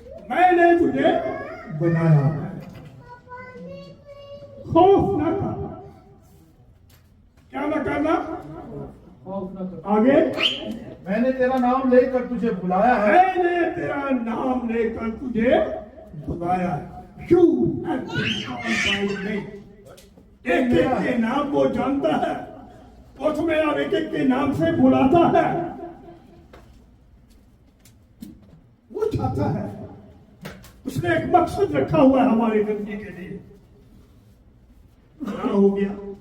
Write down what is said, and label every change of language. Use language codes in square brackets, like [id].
[hi] मैंने तुझे बनाया है, खौफ ना कर। क्या ना करना? आगे, मैंने तेरा नाम लेकर तुझे बुलाया है। मैंने तेरा नाम लेकर तुझे बुलाया है। [en] You have been called by name. [hi] एक एक के नाम वो जानता है, वो तुम्हें अब एक एक के नाम से बुलाता है। वो चाहता है, उसने एक मकसद रखा हुआ है हमारी जिंदगी के लिए। क्या हो गया?